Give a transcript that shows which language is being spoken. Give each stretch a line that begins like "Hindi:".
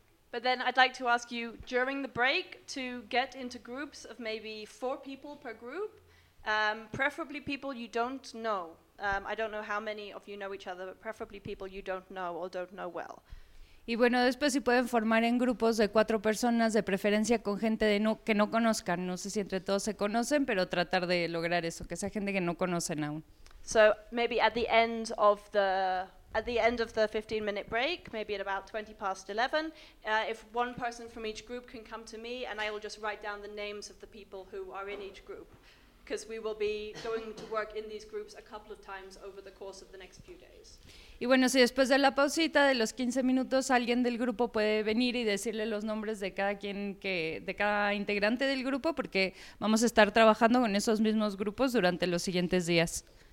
English: But then I'd like to ask you during the break to get into groups of maybe 4 people per group, preferably people you don't know. I don't know how many of you know each other, but preferably people you don't know or don't know well.
Spanish: Y bueno, después si pueden formar en grupos de 4 personas, de preferencia con gente que no conozcan. No sé si entre todos se conocen, pero tratar de lograr eso, que sea gente que no conocen aún.
English: So maybe at the end of the 15-minute break, maybe at about 20 past 11, if one person from each group can come to me and I will just write down the names of the people who are in each group, because we will be going to work in these groups a couple of times over the course of the next few days.
Spanish: Y bueno, si después de la pausita de los 15 minutos alguien del grupo puede venir y decirle los nombres de cada quien que de cada integrante del grupo, porque vamos a estar trabajando con esos mismos grupos durante los siguientes días.